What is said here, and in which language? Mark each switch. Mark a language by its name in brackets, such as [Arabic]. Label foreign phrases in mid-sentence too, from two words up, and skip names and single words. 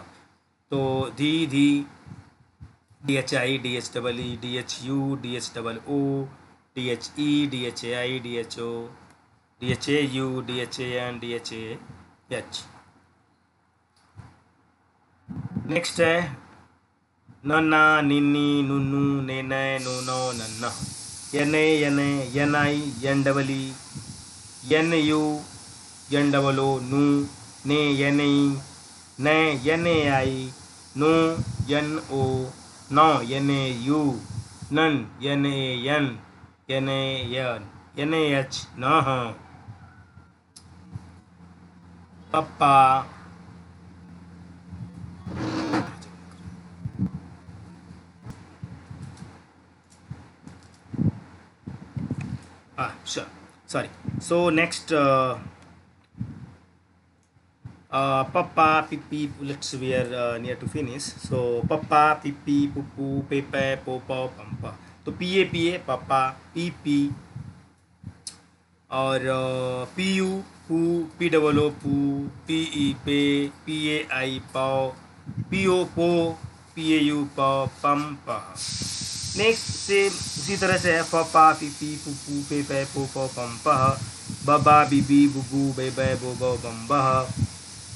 [English] तो dhi D H I, D H double E, D H U, D H double O, D H E, D H A I, D H O, D H A U, D H A N, D H A H. नेक्स्ट है नन्ना, निन्नी, नुन्नू, नेने, नूनो, नन्ना, यने, यनाई, N double E, N U, N double ओ, नू, ने, यनई, ने, यने आई, नो, यन ओ, नौ, यने यू, नन, यने यन, यने यन, यने एच, नह, पप्पा, sure, sorry. So next papa, pipi, let's we are near to finish. So papa, pipi, pupu, pepe, popo, pampa. तो pa papa, pp and pu pu, P double O pu, P E pe, P A I pao, P O po, P A U pao, pam pah. नेक्स्ट से उसी तरह से है पपा, पीपी, पुपू, पे पे, पो पो, पम पह, बबा, बीबी, बुबू, बे बे, बो बो, बम बह।